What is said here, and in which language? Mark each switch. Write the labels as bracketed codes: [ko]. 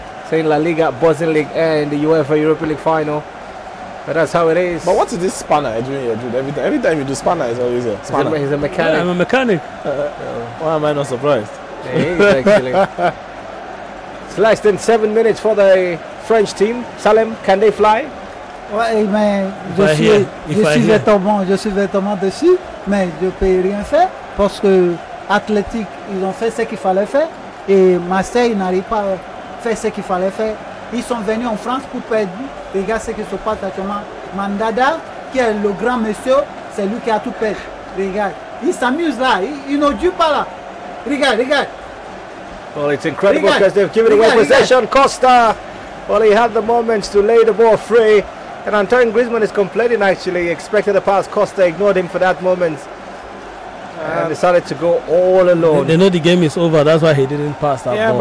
[en] saying La Liga, Buzzing League, and the UEFA Europa League final. But that's how it is. But what is this spanner doing here, dude? Every time you do spanner, it's always a spanner. He's a mechanic. Yeah, I'm a mechanic. Why am I not surprised? Yeah, he is actually. It's less than 7 minutes for the French team. Salem, can they fly? [fr] Ouais, mais je suis véritablement déçu, mais je ne peux rien faire parce que Athletic, ils ont fait ce qu'il fallait faire et Marseille n'arrive pas à faire ce qu'il fallait faire. Ils sont venus en France pour perdre. Regarde ce qui se passe actuellement. Mandanda, qui est le grand monsieur, c'est lui qui a tout perdu. Regarde, il s'amuse là, il ne joue pas là. Regarde. [en] Well, it's incredible because they've given away possession. Costa, well, he had the moments to lay the ball free. And Antoine Griezmann is complaining actually. He expected a pass. Costa ignored him for that moment. And decided to go all alone. They know the game is over. That's why he didn't pass that ball.